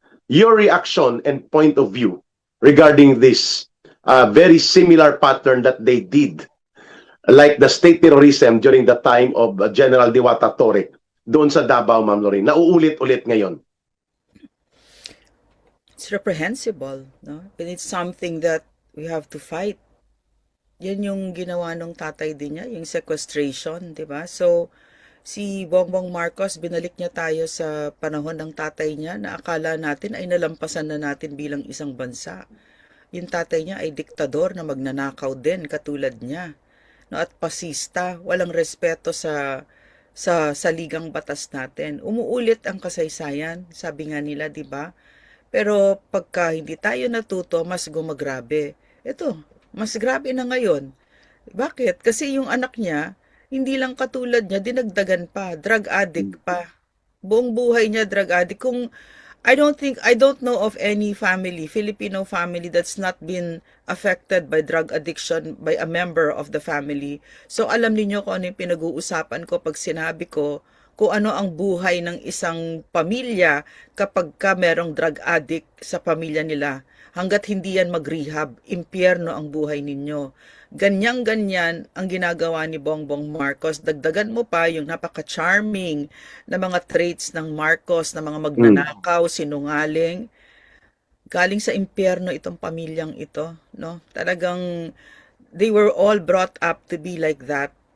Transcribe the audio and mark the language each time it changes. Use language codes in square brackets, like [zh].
[en] Your reaction and point of view regarding this very similar pattern that they did like the state terrorism during the time of General Diwata Torre [tl] doon sa [en] Davao, Ma'am Lorraine. [tl] Nauulit-ulit ngayon. [en] It's reprehensible, no? And it's something that we have to fight. [tl] Yan yung ginawa ng tatay din niya, yung sequestration, di ba? So, si Bongbong Marcos, binalik niya tayo sa panahon ng tatay niya na akala natin ay nalampasan na natin bilang isang bansa. Yung tatay niya ay diktador na magnanakaw din katulad niya. No, at pasista, walang respeto sa saligang batas natin. Umuulit ang kasaysayan, sabi nga nila, 'di ba? Pero pagka hindi tayo natuto, mas gumagrabe. Ito, mas grabe na ngayon. Bakit? Kasi yung anak niya, hindi lang katulad niya, dinagdagan pa, drug addict pa. Buong buhay niya drug addict. Kung [en] I don't know of any family, Filipino family that's not been affected by drug addiction by a member of the family. [tl] So alam niyo kung ano yung pinag-uusapan ko pag sinabi ko kung ano ang buhay ng isang pamilya kapag ka merong drug addict sa pamilya nila. Hanggat hindi yan mag-rehab, impyerno ang buhay ninyo. Ganyan-ganyan ang ginagawa ni Bongbong Marcos. Dagdagan mo pa yung napaka-charming na mga traits ng Marcos na mga magnanakaw, sinungaling. Galing sa impyerno itong pamilyang ito, no? Talagang [en] they were all brought up to be like that.